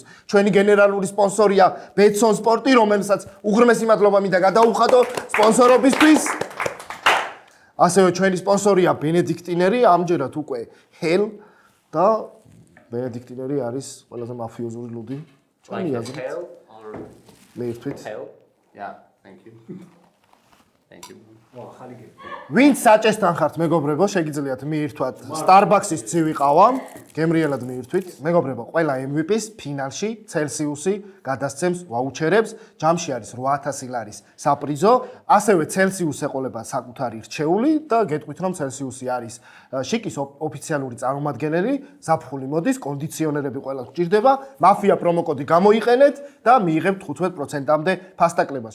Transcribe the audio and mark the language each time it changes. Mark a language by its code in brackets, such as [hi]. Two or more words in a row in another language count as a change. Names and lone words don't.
[ka] ჩვენი გენერალური სპონსორია Betson Sport-ი, რომელსაც უღრმესი მადლობა მინდა გადაუხადო სპონსორობისთვის. ასევე ჩვენი სპონსორია ბენედიქტინერი, ამჯერად უკვე Hell და ბენედიქტინერი არის ყველაზე მაფიოზური ლუდი. [en] Like Hell or [ka] მე ერთვით. [en] Hell? Yeah, thank you. Thank you. [ka] ვინც საჭესთან ხართ მეგობრებო, შეგიძლიათ მიირთვათ Starbucks-ის ცივი ყავა, გემრიელად მიირთვით. მეგობრებო, ყველა MVP-ს ფინალში Celsius-ი გადასცემს ვაუჩერებს, ჯამში არის 8000 ლარის საპრიზო, ასევე Celsius ეყოლება საკუთარი რჩეული და გეტყვით რომ Celsius-ი არის შიკის ოფიციალური წარმომადგენელი, ზაფხული მოდის, კონდიციონერები ყველა გჭირდება, მაფია პრომოკოდი გამოიყენეთ და მიიღებთ 15%-მდე ფასტაკლებას.